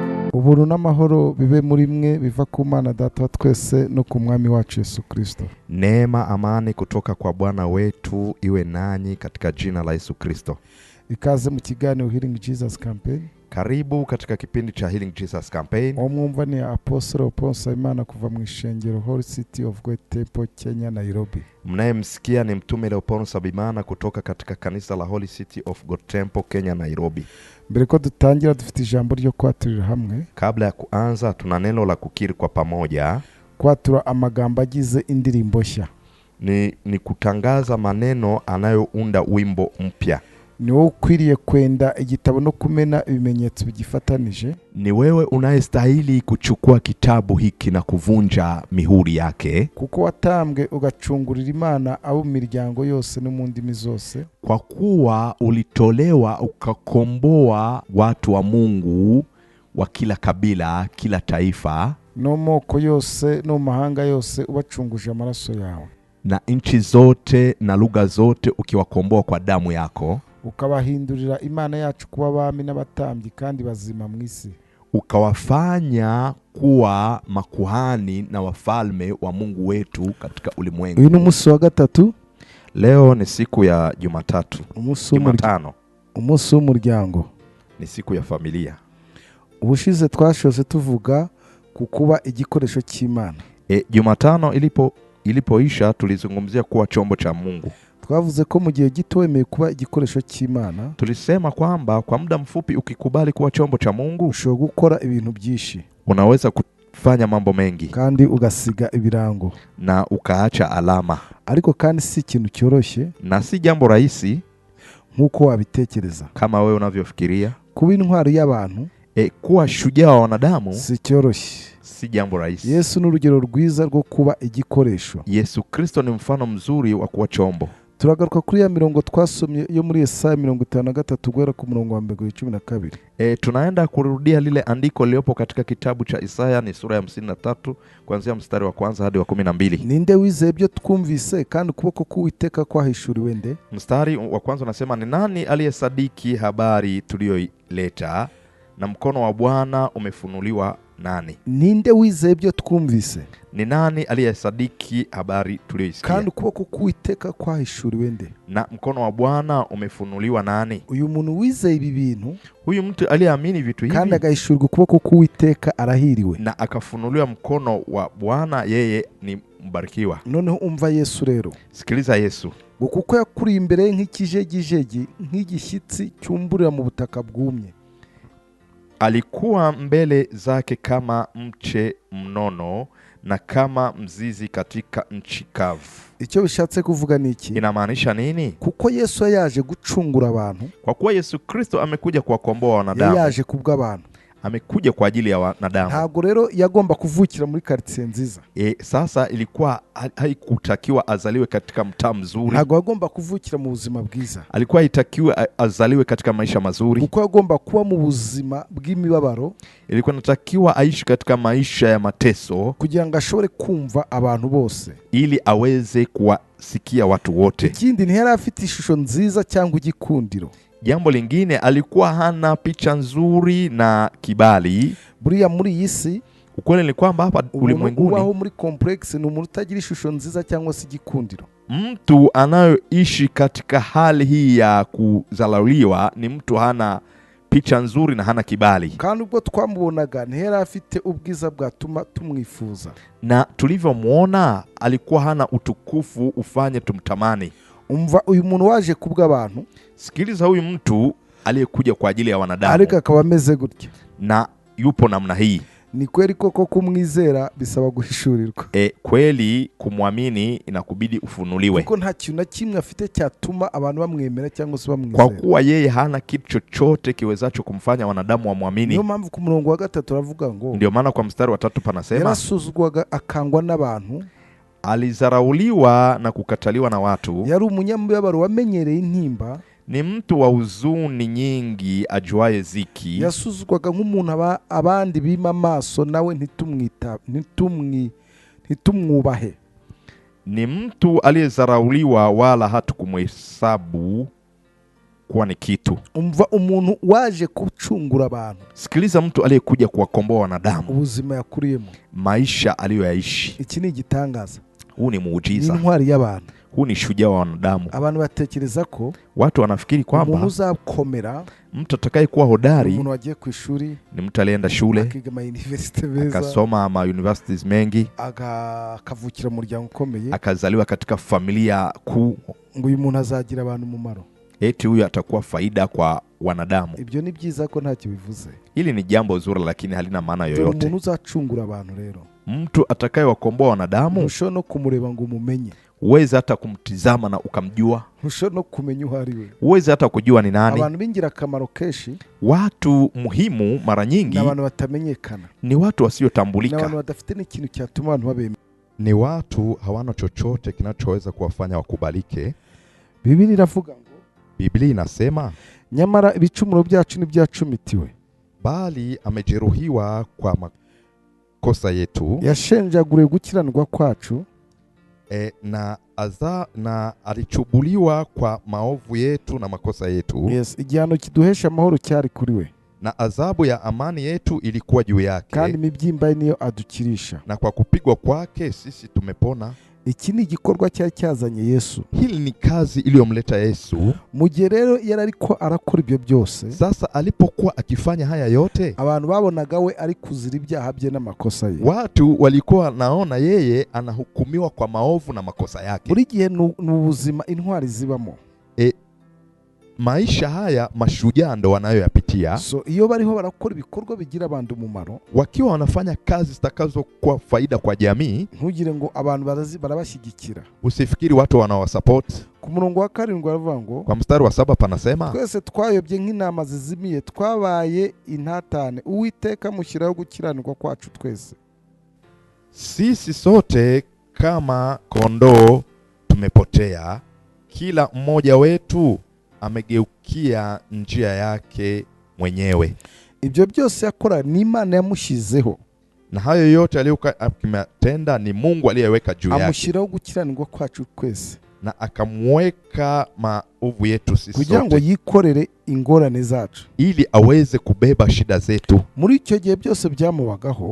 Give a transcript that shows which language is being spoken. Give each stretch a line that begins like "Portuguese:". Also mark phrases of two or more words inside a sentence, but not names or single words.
Kinyarwanda: Ubuntu n'amahoro bibe muri mwe biva ku Mana Data wa twese no ku Mwami wacu Yesu Kristo.
Swahili: Neema, amani kutoka kwa Bwana wetu iwe nanyi katika jina la Yesu Kristo.
Kinyarwanda: Ikaze mu kiganiro Healing Jesus Campaign.
Swahili: Karibu katika kipindi cha Healing Jesus Campaign.
Kinyarwanda: Omwumva ni Apostle Oponsa Imana kuva mu ishengero Holy City of God Temple, Kenya, Nairobi.
Swahili: Mnayemsikia ni mtume Leoponsa Imana kutoka katika kanisa la Holy City of God Temple, Kenya, Nairobi.
Kinyarwanda: Mbere ko dutangira dufite ijambo ryo kwaturira hamwe.
Swahili: Kabla ya kuanza tuna neno la kukiri kwa pamoja.
Kinyarwanda: Kwatura amagambo agize indirimbo nshya.
Swahili: Ni kutangaza maneno anayounda wimbo mpya.
Kinyarwanda: Ni wewe ukwiriye kwenda igitabo no kumena ibimenyetso bigifatanije.
Swahili: Ni wewe unayestahili kuchukua kitabu hiki na kuvunja mihuri yake,
Kinyarwanda: kuko watambwe ugacungurira Imana abo miryango yose no mu ndimi zose.
Swahili: Kwa kuwa ulitolewa ukakomboa watu wa Mungu wa kila kabila, kila taifa,
Kinyarwanda: no moko yose no mahanga yose ubacunguje amaraso yawe,
Swahili: na nchi zote na lugha zote ukiwakomboa kwa damu yako,
Kinyarwanda: ukabahindurira Imana yacu kuba abami n'abatambyi kandi bazima mu isi,
Swahili: ukawafanya kuwa makuhani na wafalme wa Mungu wetu katika ulimwengu.
Kinyarwanda: Uyu ni umunsi wa gatatu.
Swahili: Leo ni siku ya Jumatatu. Jumatano
Kinyarwanda: umunsi w'umuryango,
Swahili: ni siku ya familia.
Kinyarwanda: Ubushize twashoze tuvuga kukuba igikoresho cy'Imana.
Swahili: Jumatano ilipoisha tulizungumzia kuwa chombo cha Mungu.
Kinyarwanda: Twavuze ko mu gihe gito wemeye kuba igikoresho cy'Imana.
Swahili: Tulisema kwamba kwa muda mfupi ukikubali kuwa chombo cha Mungu,
Kinyarwanda: ushobora gukora ibintu byinshi,
Swahili: unaweza kufanya mambo mengi
Kinyarwanda: kandi ugasiga ibirango
Swahili: na ukaacha alama.
Kinyarwanda: Ariko kandi si ikintu cyoroshye
Swahili: na si jambo rahisi
Kinyarwanda: nkuko wabitekereza.
Swahili: Kama wewe unavyofikiria,
Kinyarwanda: kuba intwari y'abantu,
Swahili: kuwa shujaa wa wanadamu
Kinyarwanda: si cyoroshye,
Swahili: si jambo rahisi.
Kinyarwanda: Yesu ni urugero rwiza rwo kuba igikoresho.
Swahili: Yesu Kristo ni mfano mzuri wa kuwa chombo.
Kinyarwanda: Turagaruka kuri ya mirongo twasomye yo muri Yesaya 53 guhera ku murongo wa 12.
Swahili: Tunaenda kurudia lile andiko liliopo katika kitabu cha Isaya, ni sura ya 53 kuanzia mstari wa kwanza hadi wa 12.
Kinyarwanda: Ninde wizeye ibyo twumvise kandi ukuboko k'Uwiteka kwahishuriwe nde?
Swahili: Mstari wa kwanza unasema, ni nani aliyesadiki habari tuliyoileta, na mkono wa Bwana umefunuliwa nani?
Kinyarwanda: Ninde wizeye ibyo twumvise?
Swahili: Ni nani aliyesadiki habari tuliyoisikia,
Kinyarwanda: kandi ukuboko k'Uwiteka kwahishuriwe nde?
Swahili: Na mkono wa Bwana umefunuliwa nani?
Kinyarwanda: Uyu muntu wizeye ibi bintu,
Swahili: huyu mtu aliyeamini vitu hivi
Kinyarwanda: kandi agahishurwa ukuboko k'Uwiteka arahiriwe,
Swahili: na akafunuliwa mkono wa Bwana, yeye ni mbarikiwa.
Kinyarwanda: Noneho umva Yesu rero.
Swahili: Sikiliza Yesu.
Kinyarwanda: Kuko yakuri imbere nk'ikijegijegi, nk'igishyitsi cyumburira mu butaka bwumye.
Swahili: Alikuwa mbele zake kama mche mnono na kama mzizi katika nchi kavu.
Kinyarwanda: Icyo bishatse kuvuga niki?
Swahili: Inamaanisha nini?
Kinyarwanda: Kuko Yesu yaje gucungura abantu.
Swahili: Kwa kuwa Yesu Kristo amekuja kuwakomboa wanadamu.
Kinyarwanda: Yaje kubw'abantu.
Swahili: Amekuja kwa ajili ya wanadamu.
Kinyarwanda: Ntabwo rero yagomba kuvukira muri quartier nziza.
Swahili: Sasa ilikuwa haikutakiwa azaliwe katika mtaa mzuri.
Kinyarwanda: Ntabwo yagomba kuvukira mu buzima bwiza.
Swahili: Alikuwa itakiwa azaliwe katika maisha mazuri.
Kinyarwanda: Kuko yagomba kuba mu buzima bw'imibabaro.
Swahili: Ilikuwa natakiwa aishi katika maisha ya mateso,
Kinyarwanda: kugira ngo ashobore kumva abantu bose,
Swahili: ili aweze kuwasikia watu wote.
Kinyarwanda: Ikindi ntiyari afite ishusho nziza cyangwa igikundiro.
Swahili: Jambo lingine, alikuwa hana picha nzuri na kibali.
Kinyarwanda: Buriya muri iyi si,
Swahili: ukweli ni kwamba hapa ulimwenguni
Kinyarwanda: ubaho muri complex ni umuntu utagira ishusho nziza cyangwa se igikundiro.
Swahili: Mtu anayoishi katika hali hii ya kuzalauliwa ni mtu hana picha nzuri na hana kibali.
Kinyarwanda: Kandi ubwo twamubonaga ntiyari afite ubwiza bwatuma tumwifuza,
Swahili: na tulivyomuona alikuwa hana utukufu ufanye tumtamani.
Kinyarwanda: Umva uyu muntu waje kubw'abantu.
Swahili: Sikiliza, huyu mtu aliyekuja kwa ajili ya wanadamu,
Kinyarwanda: ariko akaba ameze gutya,
Swahili: na yupo namna hii.
Kinyarwanda: Ni kweli koko kumwizera bisaba guhishurirwa.
Swahili: Kweli kumwamini inakubidi ufunuliwe.
Kinyarwanda: Kuko nta kintu na kimwe afite cyatuma abantu bamwemera cyangwa se bamwizera.
Swahili: Kwa kuwa yeye hana kitu chochote kiwezacho kumfanya wanadamu wamwamini.
Kinyarwanda: Niyo mpamvu ku murongo wa 3 aravuga ngo,
Swahili: ndio maana kwa mstari wa 3 panasema,
Kinyarwanda: yarasuzugwaga akangwa n'abantu,
Swahili: alizarauliwa na kukataliwa na watu.
Kinyarwanda: Yari umunyamubabaro wamenyereye intimba,
Swahili: ni mtu wa huzuni nyingi ajuaye ziki.
Kinyarwanda: Yasuzugwaga nk'umuntu abandi bima amaso nawe ntitumwubahe.
Swahili: Ni mtu aliyezarauliwa wala hatukumhesabu kuwa ni kitu.
Kinyarwanda: umva umuntu waje kucungura abantu,
Swahili: Sikiliza, mtu aliyekuja kuwakomboa wanadamu,
Kinyarwanda: ubuzima yakuriyemo,
Swahili: maisha aliyoyaishi.
Kinyarwanda: iki ni igitangaza,
Swahili: Huu ni ni muujiza,
Kinyarwanda: intwari y'abantu.
Swahili: huu ni shujaa wa wanadamu.
Kinyarwanda: Abantu batekereza ko
Swahili: Watu wanafikiri
Kinyarwanda: umuntu
Swahili: kwamba
Kinyarwanda: uzakomera,
Swahili: mtu atakayekuwa hodari
Kinyarwanda: umuntu wagiye ku ishuri,
Swahili: ni mtu alienda shule
Kinyarwanda: akiga ama university beza,
Swahili: akasoma ama universities mengi,
Kinyarwanda: akavukira mu muryango ukomeye,
Swahili: akazaliwa katika familia kuu,
Kinyarwanda: ngo uyu muntu azagira abantu umumaro.
Swahili: eti huyu atakuwa faida kwa wanadamu.
Kinyarwanda: Ibyo ni byiza ko ntacyo bivuze.
Swahili: Hili ni jambo zuri, lakini halina maana
Kinyarwanda: Dore
Swahili: yoyote.
Kinyarwanda: umuntu uzacungura abantu rero,
Swahili: Mtu atakayewakomboa wanadamu,
Kinyarwanda: ntushobora no kumureba ngo umumenye,
Swahili: huwezi hata kumtizama na ukamjua,
Kinyarwanda: ntushobora no kumenya uwo ari we.
Swahili: huwezi hata kujua ni nani.
Kinyarwanda: Abantu b'ingirakamaro kenshi
Swahili: Watu muhimu mara nyingi
Kinyarwanda: ni abantu batamenyekana,
Swahili: ni watu
Kinyarwanda: ni abantu
Swahili: wasiotambulika,
Kinyarwanda: badafite n'ikintu cyatuma abantu babemera.
Swahili: ni watu hawana chochote kinachoweza kuwafanya wakubalike.
Kinyarwanda: Biblia iravuga ngo
Swahili: Biblia inasema,
Kinyarwanda: nyamara ibicumuro byacu n'ibyacumitiwe,
Swahili: bali amejeruhiwa kwa makosa yetu,
Kinyarwanda: yashenjaguriwe gukiranirwa kwacu,
Swahili: na alichubuliwa kwa maovu yetu na makosa yetu. yes,
Kinyarwanda: igihano kiduhesha amahoro cyari kuri we,
Swahili: Na adhabu ya amani yetu ilikuwa juu yake,
Kinyarwanda: kandi imibyimba ye niyo adukirisha.
Swahili: na kwa kupigwa kwake sisi tumepona.
Kinyarwanda: Iki ni igikorwa cyari cyazanye Yesu.
Swahili: Hili ni kazi iliyomleta Yesu.
Kinyarwanda: Mu gihe rero yari ariko arakora ibyo byose,
Swahili: Sasa alipokuwa akifanya haya yote,
Kinyarwanda: abantu babonaga we ari kuzira ibyaha bye n'amakosa ye.
Swahili: watu walikuwa naona yeye anahukumiwa kwa maovu na makosa yake.
Kinyarwanda: Buri gihe ni ubuzima intwari zibamo.
Swahili: Maisha haya mashujaa ndo wanayoyapitia.
Kinyarwanda: So iyo bariho barakora ibikorwa bigira abantu umumaro,
Swahili: Wakiwa wanafanya kazi zitakazokuwa faida kwa jamii,
Kinyarwanda: ntugire ngo abantu barabashyigikira.
Swahili: usifikiri watu wanawasupport.
Kinyarwanda: Ku murongo wa 7 aravuga ngo,
Swahili: Kwa mstari wa 7 panasema,
Kinyarwanda: twese twayobye nk'intama zizimiye, twabaye intatane, Uwiteka mushyiraho gukiranirwa kwacu twese.
Swahili: sisi sote kama kondoo tumepotea, kila mmoja wetu amegeukia njia yake mwenyewe.
Kinyarwanda: Ibyo byose yakora ni Imana yamushyizeho,
Swahili: Na hayo yote aliyokuwa akimatenda ni Mungu aliyeweka juu yake,
Kinyarwanda: amushyiraho gukiranirwa kwacu twese,
Swahili: na akamweka maovu yetu sisi
Kinyarwanda: kugira ngo
Swahili: sote,
Kinyarwanda: yikorere ingorane zacu.
Swahili: ili aweze kubeba shida zetu.
Kinyarwanda: Muri icyo gihe byose byamubagaho,